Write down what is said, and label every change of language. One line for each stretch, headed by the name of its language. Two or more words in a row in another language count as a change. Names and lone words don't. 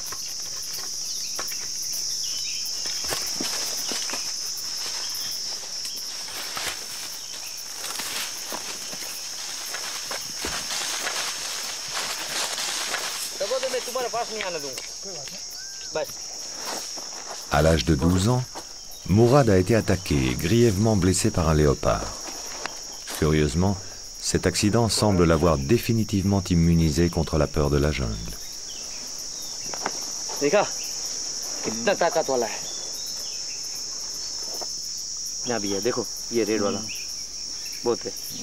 Hindi: तो मैं तुम्हारे पास नहीं आने दूँगा. बस.
French: À l'âge de 12 ans, Mourad a été attaqué et grièvement blessé par un léopard. Curieusement, cet accident semble l'avoir définitivement immunisé contre la peur de la jungle.
Hindi: देखा कितना ताकत वाला है. यहाँ भी है, देखो ये रेड वाला बहुत है.